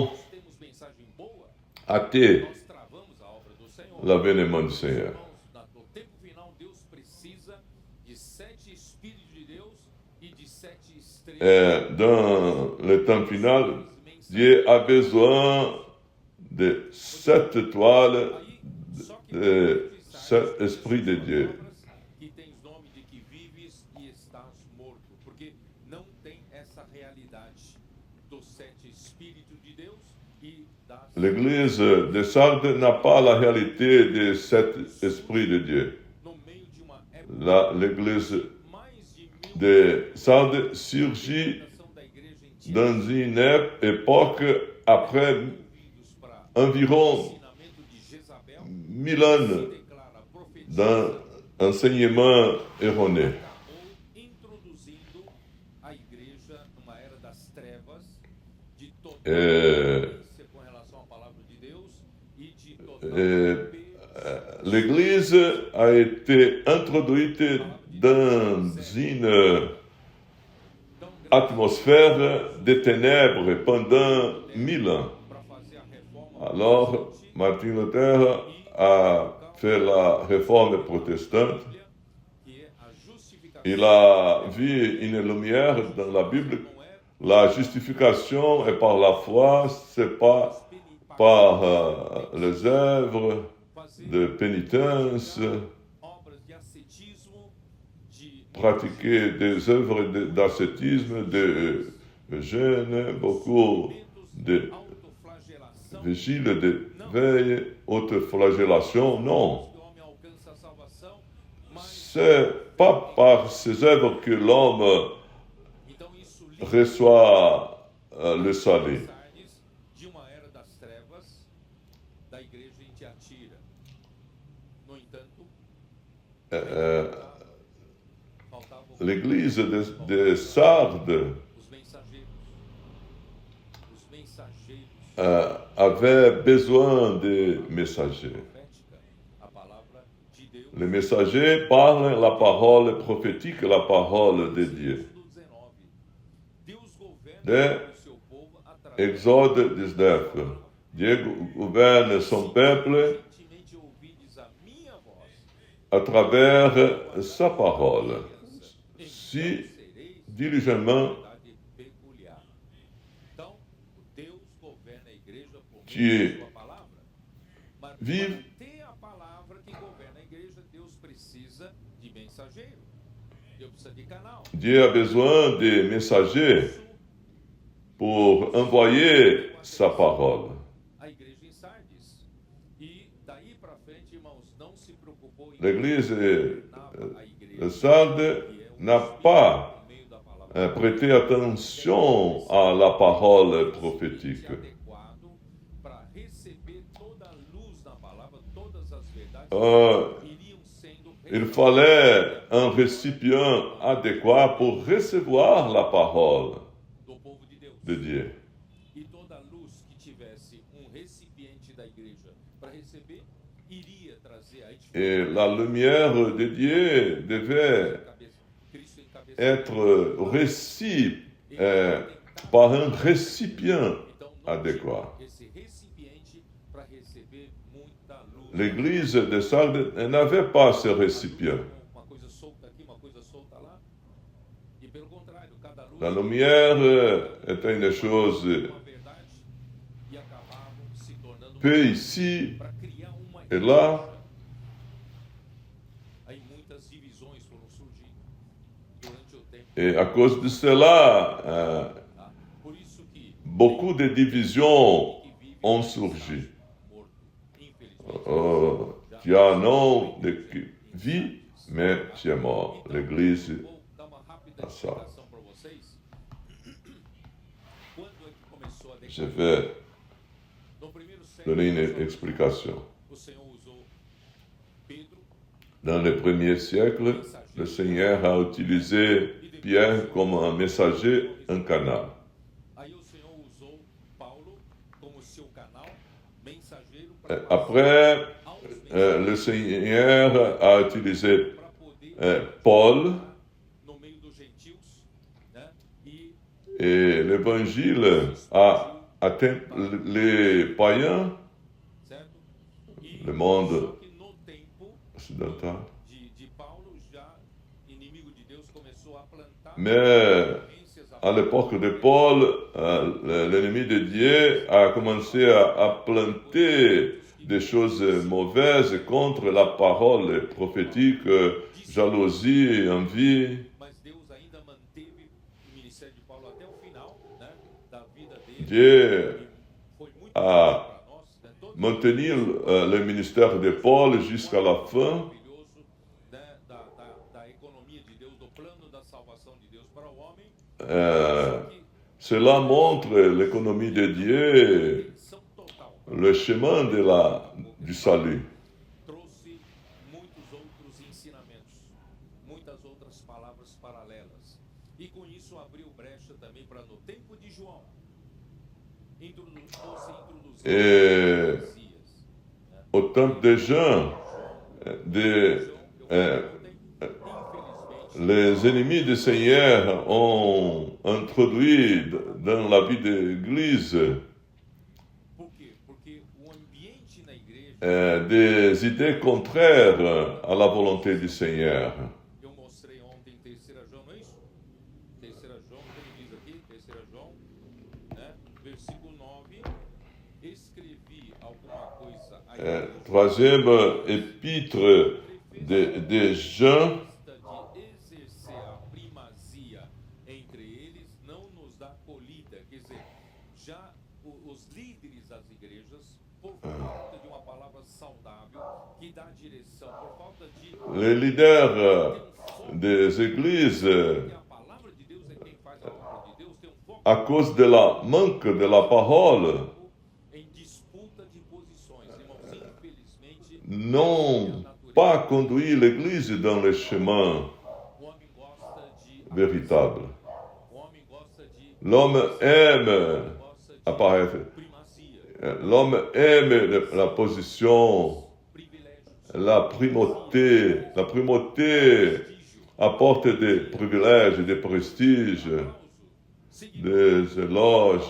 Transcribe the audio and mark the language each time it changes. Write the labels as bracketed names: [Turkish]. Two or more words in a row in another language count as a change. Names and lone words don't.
[Portuguese] nós temos mensagem boa, [French] hâter [Portuguese] nós travamos a obra do Senhor. [French] l'avènement du Seigneur. [Portuguese] Irmãos, no tempo final, Deus precisa de 7 Espíritos de Deus e de 7 estrelas. [French] Et dans le temps final, Dieu a besoin de 7 étoiles, [Portuguese] Só que [French] de 7 esprits de Dieu. [Portuguese] que tens nome de que vives e estás morto, porque não tem essa realidade dos 7 Espíritos de Deus e das [French] L'église de Sardes n'a pas la réalité des 7 esprits de Dieu. [Portuguese] no meio de uma época [French] L'église [Portuguese] mais de 1000 [French] de Sardes surgit [Portuguese] fundação da igreja em [French] dans une époque après [Portuguese] enviados para [French] environ [Portuguese] ensinamento de Jezabel, [French] 1000 ans [Portuguese] declara profecia, [French] d'un enseignement erroné. [Portuguese] acabou introduzindo a igreja numa era das trevas, de total ignorância com relação à palavra de Deus e de total perseguição. [French] L'église a été introduite dans une [Portuguese] Então, [French] atmosphère de ténèbres pendant 1000 ans. [Portuguese] para fazer a reforma [French] Alors, Martin Luther a fait la réforme protestante, [Portuguese] que é a justificação. [French] il a vu une lumière dans la Bible. La justification est par la foi, c'est pas par les œuvres de pénitence, [Portuguese] Obras de ascetismo, de [French] pratiquer des œuvres d'ascétisme, de jeûne, beaucoup de [Portuguese] autoflagelação. [French] vigile, de veille, autoflagellation. Non, [Portuguese] Que o homem alcança a salvação, mas [French] c'est pas par ces œuvres que l'homme [Portuguese] então isso livra [French] reçoit le salut. [Portuguese] Sardes de uma era das trevas da igreja em Tiatira. No entanto, faltavam [French] L'église de Sardes [Portuguese] os mensageiros. Os mensageiros [French] avait besoin de messagers. [Portuguese] profética, a palavra de Deus. [French] Les messagers parlent la parole prophétique, la parole de Dieu. [Portuguese] Do 19. Deus governa De o seu povo através [French] Exode 19. Dieu gouverne son peuple [Portuguese] Recentemente ouvides a minha voz. [French] à travers sa parole, si [Portuguese] Sereis [French] diligemment [Portuguese] verdade peculiar. Então, Deus governa a igreja por Que meio da sua palavra. Mas vive- para ter a palavra que governa a igreja, Deus precisa de mensageiro. Deus precisa de canal. [French] Dieu a besoin de messagers [Portuguese] Isso, [French] pour envoyer sa parole. [Portuguese] a igreja em Sardes. E daí para frente, irmãos, não se preocupou em [French] L'église [Portuguese] governava a igreja, [French] de Sardes [Portuguese] que é o [French] n'a [Portuguese] Espírito [French] pas [Portuguese] por meio da palavra. [French] prêté attention à la parole prophétique. [Portuguese] Adequado para receber toda a luz da palavra, todas as verdades iriam sendo [French] Il fallait un récipient adéquat pour recevoir la parole [Portuguese] do povo de Deus. [French] de Dieu. [Portuguese] E toda luz que tivesse recipiente da igreja para receber, iria trazer a [French] Et la lumière de Dieu devait [Portuguese] Cristo encabeçado. [French] être reçue par un récipient [Portuguese] Então, não [French] adéquat. [Portuguese] tinha esse recipiente para receber muita luz. [French] L'église de Sardes n'avait pas ce récipient. [Portuguese] Uma coisa solta aqui, uma coisa solta lá. E pelo contrário, cada luz [French] La lumière était une chose [Portuguese] uma verdade e acabavam se tornando [French] peu ici [Portuguese] para criar uma [French] et là. [Portuguese] igreja. Aí muitas divisões foram surgindo durante o tempo. [French] Et à cause de cela, [Portuguese] Tá? Por isso que [French] beaucoup de divisions [Portuguese] que vive [French] ont [Portuguese] um [French] surgi. [Portuguese] morto, infelizmente. [French] Tu as un nom de vie, mais tu es mort. L'église, [Portuguese] Vou dar uma rápida Ah, só. explicação para vocês. Quando é que começou a [French] je [Portuguese] decadência? [French] vais [Portuguese] No primeiro século, [French] donner une explication. [Portuguese] o Senhor usou Pedro, [French] Dans le premier siècle, le Seigneur a utilisé Pierre comme un messager, un canal. [Portuguese] aí o Senhor usou Paulo como seu canal, mensageiro para [French] Après, [Portuguese] aos [French] le Seigneur a utilisé [Portuguese] para poder [French] Paul [Portuguese] no meio dos gentios, né? E [French] et l'évangile a atteint les païens, [Portuguese] certo? E [French] le monde [Portuguese] só que no tempo [French] occidental. [Portuguese] de Paulo, já inimigo de Deus começou a plantar [French] Mais [Portuguese] influências [French] à l'époque de Paul, l'ennemi de Dieu a commencé à planter des choses mauvaises contre la parole prophétique, jalousie, envie. [Portuguese] mas Deus ainda manteve o ministério de Paulo até o final, né, da vida dele. [French] Dieu [Portuguese] E foi muito [French] a [Portuguese] bom para nós, né, todo [French] maintenu le ministère de Paul jusqu'à la fin. [Portuguese] maravilhoso, né, da economia de Deus, do plano da salvação de Deus para o homem. Que [French] Cela montre l'économie de Dieu, [Portuguese] são total [French] le chemin du salut. [Portuguese] trouxe muitos outros ensinamentos, muitas outras palavras paralelas. E com isso abriu brecha também para no tempo de João fosse introduzir heresias. [French] Au temps de Jean, de, [Portuguese] Infelizmente, [French] les ennemis du Seigneur ont introduit dans la vie de l'Église [Portuguese] por quê? Porque o ambiente na igreja [French] des idées contraires à la volonté du Seigneur. [Portuguese] Eu mostrei ontem em 3 João, não é isso? 3 João, como diz aqui, 3 João, né? Versículo 9. Escrevi alguma coisa a [French] Troisième épître de Jean, [Portuguese] de exercer a primazia entre eles não nos dá colhida. Quer dizer, já os líderes das igrejas, por falta de uma palavra saudável que dá direção, por falta de [French] les leaders des églises, [Portuguese] que a palavra de Deus é quem faz a obra de Deus, tem foco [French] à cause de la manque de la parole, [Portuguese] em disputa de posições. Irmãos, infelizmente, [French] n'ont pas conduit l'Église dans le chemin [Portuguese] o homem gosta de [French] véritable. [Portuguese] o homem gosta de [French] L'homme aime [Portuguese] gosta de [French] apparaître. [Portuguese] primazia, [French] L'homme aime la position, [Portuguese] privilégio, [French] la primauté. La primauté apporte des privilèges, des prestiges, des éloges,